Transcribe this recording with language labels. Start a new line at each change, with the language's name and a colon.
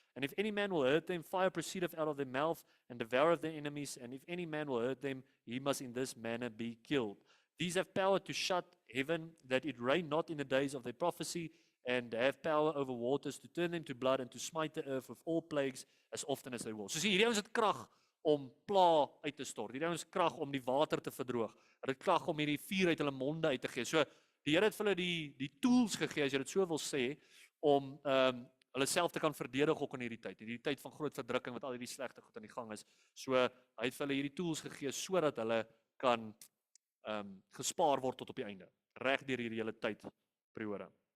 English: And if any man will hurt them, fire proceedeth out of their mouth and devoureth their enemies. And if any man will hurt them, he must in this manner be killed. These have power to shut heaven, that it rain not in the days of their prophecy, and have power over waters to turn them to blood and to smite the earth with all plagues as often as they will.
Afrikaans: So sien hierdie ouens het krag om pla uit te stort. Hierdie ouens krag om die water te verdroog. Hulle het krag om hierdie vuur uit hulle monde uit te gee. So die Here het vir hulle die tools gegee, as jy dit so wil sê, om hulle self te kan verdedig ook in hierdie tyd van groot verdrukking wat al hierdie slegte goed aan die gang is. So hy het vir hulle hierdie tools gegee sodat hulle kan gespaar word tot op die einde, reg deur hierdie hele tydperiode.